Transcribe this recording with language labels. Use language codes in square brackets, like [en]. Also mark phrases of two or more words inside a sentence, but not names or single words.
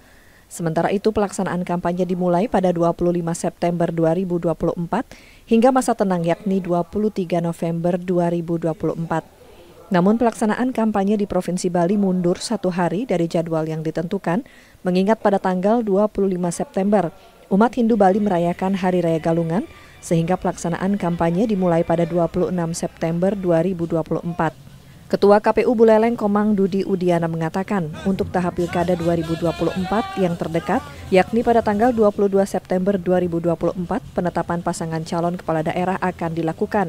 [id] Sementara itu pelaksanaan kampanye dimulai pada 25 September 2024 hingga masa tenang yakni 23 November 2024. Namun pelaksanaan kampanye di Provinsi Bali mundur 1 hari dari jadwal yang ditentukan mengingat pada tanggal 25 September umat Hindu Bali merayakan Hari Raya Galungan sehingga pelaksanaan kampanye dimulai pada 26 September 2024. Ketua KPU Buleleng Komang Dudi Udiana mengatakan untuk tahap Pilkada 2024 yang terdekat, yakni pada tanggal 22 September 2024, penetapan pasangan calon kepala daerah akan dilakukan.